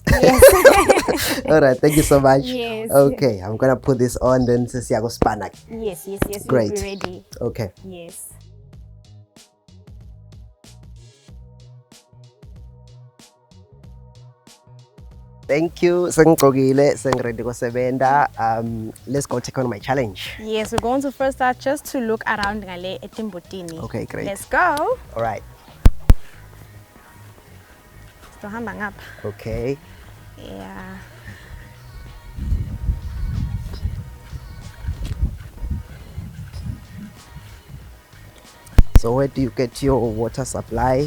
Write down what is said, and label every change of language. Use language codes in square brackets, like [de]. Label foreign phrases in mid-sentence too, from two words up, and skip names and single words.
[en] Yes. All right. Thank you so much. Yes. Okay. I'm gonna put this on. Then Siago Spanak. Yes, yes, yes. Great. You'll be ready. Okay. Yes. Thank you. [ss] Sengqokile, sengready kusebenta. [en] Let's go take on my challenge. Yes, we're going to first start just to look around [ss] ngale etimbotini. [en] Okay, great. Let's go. All right. Okay. Yeah. So where do you get your water supply?